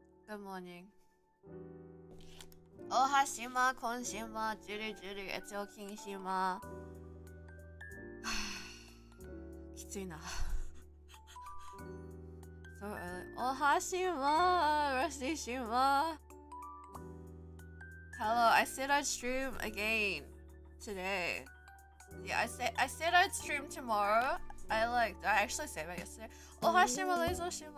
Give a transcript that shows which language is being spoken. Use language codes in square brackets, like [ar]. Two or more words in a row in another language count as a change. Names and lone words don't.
[en] Good morning. Ohashima, konshima, juri juri, etsuo kinshima. [ja] きついな。 [en] So early. Ohashima, Rashishima. Hello, I said I'd stream again today. Yeah, I said I'd stream tomorrow. Did I actually say that yesterday? Ohashima, Leizoshima.